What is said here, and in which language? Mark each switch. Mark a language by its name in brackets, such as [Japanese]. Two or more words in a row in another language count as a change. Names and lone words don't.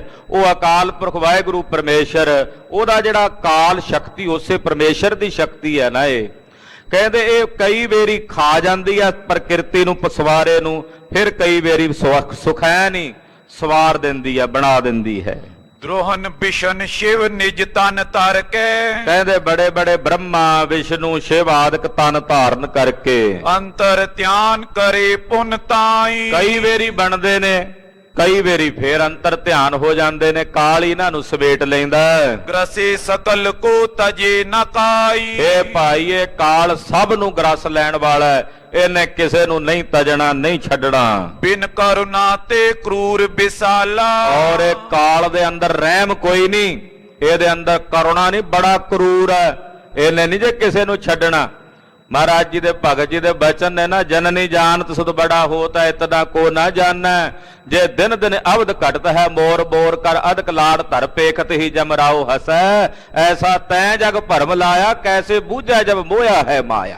[Punjabi] ਉਹ ਅਕਾਲ ਪੁਰਖ ਵਾਹਿਗੁਰੂ ਪਰਮੇਸ਼ਰ, ਉਹਦਾ ਜਿਹੜਾ ਕਾਲ ਸ਼ਕਤੀ ਉਸੇ ਪਰਮੇਸ਼ਰ ਦੀ ਸ਼ਕਤੀ ਹੈ ਨਾ। ਇਹ ਕਹਿੰਦੇ ਇਹ ਕਈ ਵਾਰੀ ਖਾ ਜਾਂਦੀ ਹੈ ਪ੍ਰਕਿਰਤੀ ਨੂੰ, ਪਸਵਾਰੇ ਨੂੰ, ਫਿਰ ਕਈ ਵਾਰੀ ਸੁਖੈਨ ਹੀ ਸਵਾਰ ਦਿੰਦੀ ਹੈ, ਬਣਾ ਦਿੰਦੀ ਹੈ। ਦ੍ਰੋਹਨ ਬਿਸ਼ਨ ਸ਼ਿਵ ਨਿਜ ਤਨ ਤਰ ਕੇ ਕਹਿੰਦੇ ਬੜੇ ਬੜੇ ਬ੍ਰਹਮਾ ਵਿਸ਼ਨੂੰ ਸ਼ਿਵ ਆਦਿਕ ਤਨ ਧਾਰਨ ਕਰਕੇ ਅੰਤਰ ਧਿਆਨ ਕਰੇ ਪੁਨ ਤਾਈ ਕਈ ਵੇਰੀ ਬਣਦੇ ਨੇ, ਕਈ ਵੇਰੀ ਫੇਰ ਅੰਤਰ ਧਿਆਨ ਹੋ ਜਾਂਦੇ ਨੇ, ਕਾਲ ਹੀ ਇਹਨਾਂ ਨੂੰ ਸਮੇਟ ਲੈਂਦਾ ਹੈ। ਗ੍ਰਸੇ ਸਕਲ ਕੋ ਤਜੇ ਨ ਕਾਈ ਇਹ ਭਾਈ ਇਹ ਕਾਲ ਸਭ ਨੂੰ ਗਰਸ ਲੈਣ ਵਾਲਾ ਹੈ, ਇਹਨੇ ਕਿਸੇ ਨੂੰ ਨਹੀਂ ਤਜਣਾ ਨਹੀਂ ਛੱਡਣਾ। ਬਿਨ ਕਰੁਣਾ ਤੇ ਕ੍ਰੂਰ ਵਿਸ਼ਾਲਾ ਔਰ ਇਹ ਕਾਲ ਦੇ ਅੰਦਰ ਰਹਿਮ ਕੋਈ ਨਹੀਂ, ਇਹਦੇ ਅੰਦਰ ਕਰੁਣਾ ਨਹੀਂ, ਬੜਾ ਕਰੂਰ ਹੈ, ਇਹਨੇ ਨਹੀਂ ਜੇ ਕਿਸੇ ਨੂੰ ਛੱਡਣਾ। ਮਹਾਰਾਜ ਜੀ ਦੇ ਭਗਤ ਜੀ ਦੇ ਬਚਨ ਨੇ ਨਾ, ਜਨਨੀ ਜਾਣਤ ਸੁਧ ਬੜਾ ਹੋਤਾ ਇਤਨਾ ਕੋ ਨਾ ਜਾਣੈ, ਜੇ ਦਿਨ ਦਿਨ ਅਵਧ ਘਟਤ ਹੈ ਮੋਰ ਬੋਰ ਕਰ ਅਦਕ ਲਾੜ ਧਰ ਪੇਖਤ ਹੀ ਜਮ ਰਾਉ ਹਸੈ, ਐਸਾ ਤੈ ਜਗ ਭਰਮ ਲਾਇਆ ਕੈਸੇ ਬੂਝੈ ਜਬ ਮੋਇਆ ਹੈ ਮਾਇਆ।